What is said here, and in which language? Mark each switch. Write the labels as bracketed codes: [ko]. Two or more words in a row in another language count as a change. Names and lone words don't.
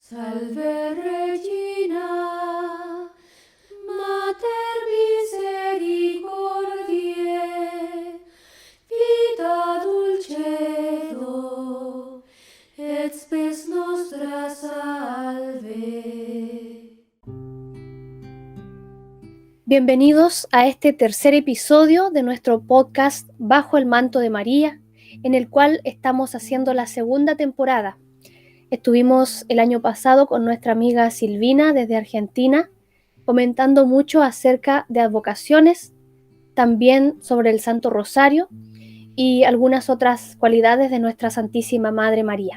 [la] Salve Regina, Mater misericordiae, vita dulcedo, et spes nostra salve. [es] Bienvenidos a este tercer episodio de nuestro podcast Bajo el Manto de María, en el cual estamos haciendo la segunda temporada. Estuvimos el año pasado con nuestra amiga Silvina desde Argentina, comentando mucho acerca de advocaciones, también sobre el Santo Rosario y algunas otras cualidades de nuestra Santísima Madre María.